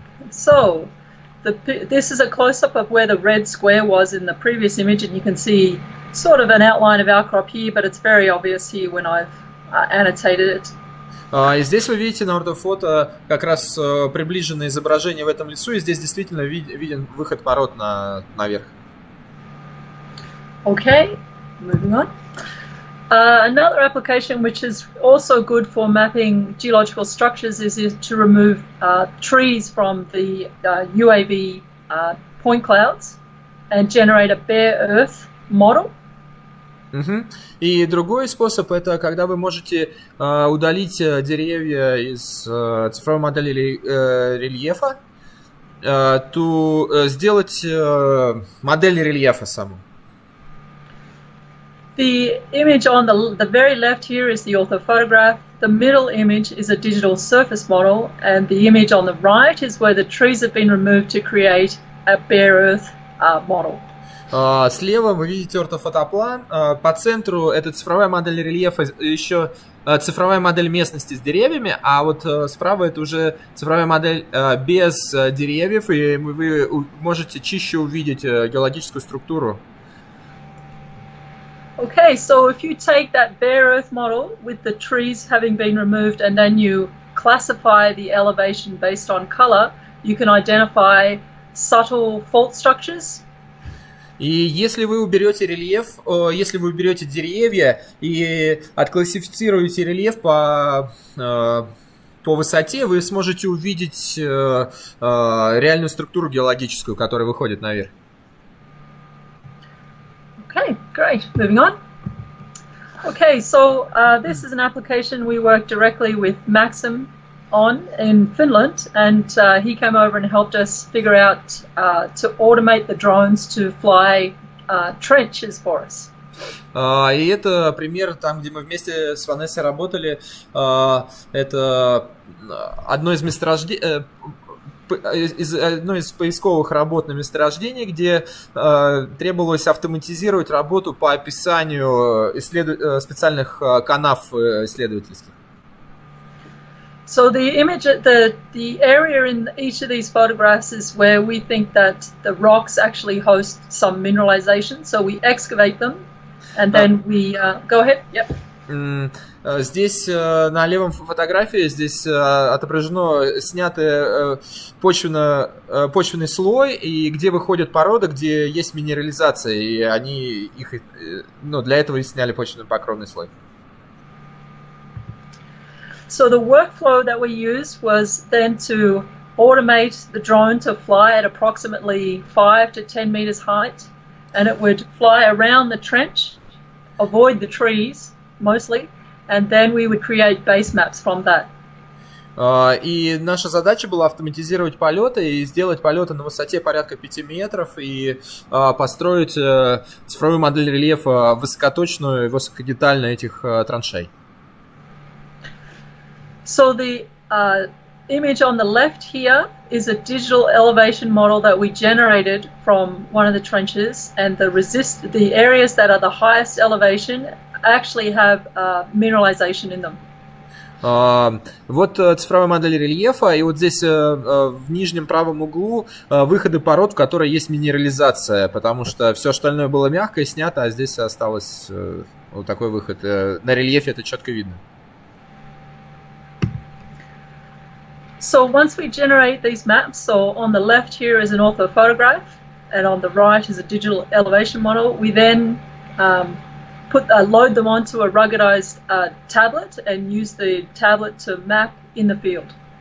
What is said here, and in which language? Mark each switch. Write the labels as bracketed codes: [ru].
[en] So, this is a close-up of where the red square was in the previous image, and you can see sort of an outline of outcrop here, but it's very obvious here when I've annotated it. [ru] И здесь вы видите на ортофото как раз приближенное изображение в этом лесу, и здесь действительно виден выход пород наверх. [en] Okay, moving on. Another application which is also good for mapping geological structures is to remove trees from the UAV point clouds and generate a bare earth model. [ru] И другой способ — это когда вы можете удалить деревья из цифровой модели рельефа, то сделать модель рельефа саму. [en] The image on the very left here is the orthophotograph. The middle image is a digital surface model, and the image on the right is where the trees have been removed to create a bare earth model. [ru] Слева вы видите ортофотоплан, по центру это цифровая модель рельефа, еще цифровая модель местности с деревьями, а вот справа это уже цифровая модель без деревьев, и вы можете чище увидеть геологическую структуру. [en] Okay, so if you take that bare earth model with the trees having been removed and then you classify the elevation based on color, you can identify subtle fault structures. [ru] И если вы уберете рельеф, если вы уберете деревья и отклассифицируете рельеф по высоте, вы сможете увидеть реальную структуру геологическую, которая выходит наверх. [en] Okay, great. Moving on. Okay, so this is an application we work directly with Maxim on in Finland, and he came over and helped us figure out to automate the drones to fly trenches for us. [ru] И это пример там, где мы вместе с Ванессой работали. Это одно из месторождений, одно из поисковых работ на месторождении, где требовалось автоматизировать работу по описанию специальных канав исследовательских. [en] So the image, the area in each of these photographs is where we think that the rocks actually host some mineralization. So we excavate them, and then we go ahead. Yep. [ru] Здесь на левом фотографии здесь отображено снятый почвенный слой, и где выходят породы, где есть минерализация, и они их, для этого и сняли почвенно-покровный слой. [en] So the workflow that we used was then to automate the drone to fly at approximately 5 to 10 meters height, and it would fly around the trench, avoid the trees mostly, and then we would create base maps from that. [ru] И наша задача была автоматизировать полеты и сделать полеты на высоте порядка 5 метров и построить цифровую модель рельефа высокоточную и высокодетальную этих траншей. [en] So the image on the left here is a digital elevation model that we generated from one of the trenches, and the areas that are the highest elevation actually have mineralization in them. [ru] Вот цифровая модель рельефа, и вот здесь в нижнем правом углу выходы пород, в которой есть минерализация, потому что все остальное было мягкое, снято, а здесь осталось вот такой выход. На рельефе это четко видно. [en] So once we generate these maps, so on the left here is an orthophotograph, and on the right is a digital elevation model, we then load them onto a ruggedized tablet and use the tablet to map in the field.